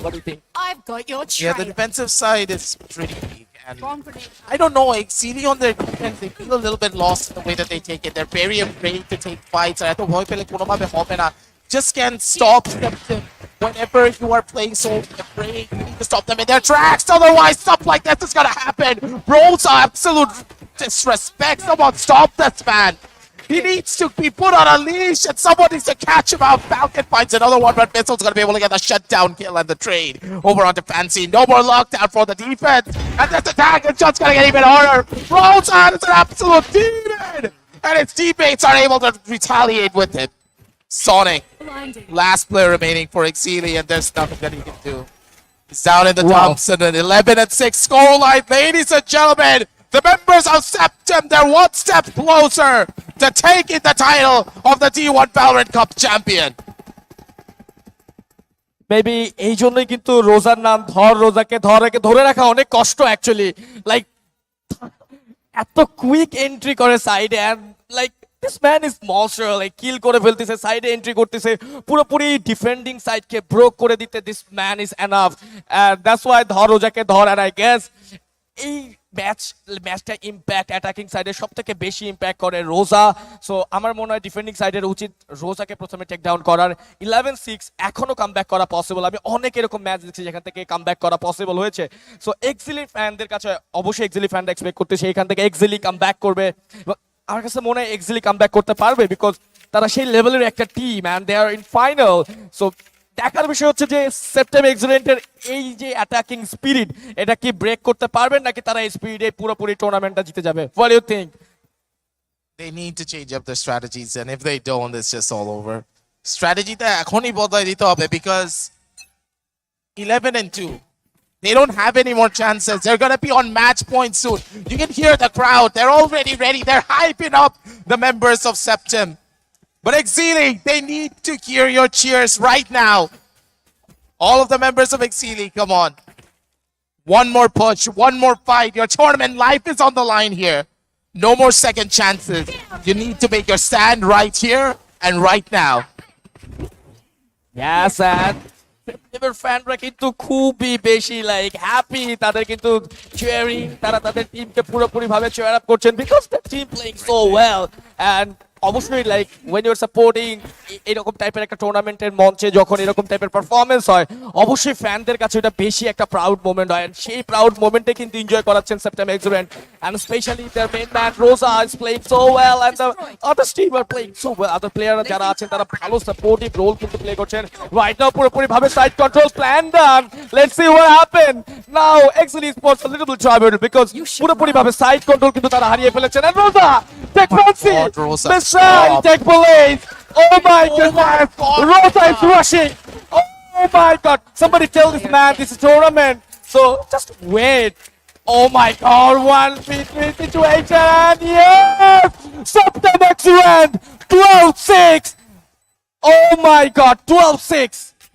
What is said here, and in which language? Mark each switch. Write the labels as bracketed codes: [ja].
[en] What do you think? I've got your Yeah, the defensive side is pretty weak. And I don't know, Exili on their defense, they feel a little bit lost in the way that they take it. They're very afraid to take fights. I thought just can't stop them whenever you are playing so afraid. You need to stop them in their tracks, otherwise stuff like this is gonna happen. Bros are absolute disrespect. Someone stop this man. He needs to be put on a leash and someone needs to catch him out. Falcon finds another one, but Missile's gonna be able to get the shutdown kill and the trade over onto Fancy. No more lockdown for the defense. And this attack is just gonna get even harder. Rolls on is an absolute demon! And his teammates are able to retaliate with him. Sonic, last player remaining for Exili, and there's nothing that he can do. He's down in the dumps and an 11-6 scoreline. Ladies and gentlemen, the members of Septem, they're one step closer to taking the title of the D1 Valorant Cup champion. [bn] Maybe এই জন্যই কিন্তু রোজার নাম রোজাকে ধরে রাখা অনেক কষ্ট অ্যাকচুয়ালি, লাইক এত কুইক এন্ট্রি করে সাইডে, and like [en] this man is monster, [bn] like কিল করে ফেলতেছে, সাইডে এন্ট্রি করতেছে, পুরোপুরি ডিফেন্ডিং সাইডকে ব্রোক করে দিতে this man is enough, and that's why রোজাকে এন্ড আই গেস এই ম্যাচটা ইম্প্যাক্ট অ্যাটাকিং সাইডে সব থেকে বেশি ইম্প্যাক্ট করে রোজা। সো আমার মনে হয় ডিফেন্ডিং সাইডের উচিত রোজাকে প্রথমে টেক ডাউন করার। 11-6 এখনো কামব্যাক করা পসিবল, আমি অনেক এরকম ম্যাচ দেখছি যেখান থেকে কামব্যাক করা পসিবল হয়েছে। সো এক্সিলি ফ্যানদের কাছে অবশ্যই এক্সিলি ফ্যানরা এক্সপেক্ট করতেছে এখান থেকে এক্সিলি কামব্যাক করবে। আমার কাছে মনে হয় এক্সিলি কামব্যাক করতে পারবে, বিকজ তারা সেই লেভেলের একটা team [en] And they are in final. [bn] So দেখার বিষয় হচ্ছে যে সেপ্টেম এক্সিলেন্টের এই যে অ্যাটাকিং স্পিরিট, এটা কি ব্রেক করতে পারবেন নাকি তারা এই স্পিরিটে পুরোপুরি টুর্নামেন্টটা জিতে যাবে? [en] What do you think? They need to change up their strategies, and if they don't, it's just all over. [bn] Strategy টা এখনই বদলাই দিতে হবে, [en] because 11-2. They don't have any more chances. They're going to be on match point soon. You can hear the crowd. They're already ready. They're hyping up the members of Septem. But Exili, they need to hear your cheers right now. All of the members of Exili, come on. One more push, one more fight. Your tournament life is on the line here. No more second chances. You need to make your stand right here and right now. Yes, and [bn] এবার ফ্যানরা কিন্তু খুবই বেশি like happy, তাদের কিন্তু cheering, তারা তাদের টিমকে পুরোপুরি ভাবে চিয়ার আপ করছেন [en] Because the team playing so well. [bn] And অবশ্যই like [en] when you are supporting [bn] এরকম টাইপের একটা টুর্নামেন্টের মঞ্চে যখন এরকম টাইপের পারফরমেন্স হয়, অবশ্যই ফ্যানদের কাছে এটা বেশি একটা প্রাউড মোমেন্ট হয়, সেই প্রাউড মোমেন্টে কিন্তু এনজয় করাচ্ছেন সেপ্টেম excellent, [en] and specially their main man Rosa is playing so well, [bn] and the other team are playing so well. আদার প্লেয়াররা যারা আছেন তারা ভালো সাপোর্টিভ রোল কিন্তু প্লে করছেন [en] right now, [bn] পুরোপুরি ভাবে side control plan done. [en] Let's see what happen now. [bn] Exactly sports a little bit trouble because পুরোপুরি ভাবে সাইড কন্ট্রোল কিন্তু তারা হারিয়ে ফেলেছেন, এন্ড রোজা take fancy [en] Missile, take police. Oh my goodness. Rosa is rushing. Oh my god. Somebody tell this man this is tournament. So just wait. Oh my god. 1v3 situation. Yes. Septem excellent. 12-6. Oh my god. 12-6.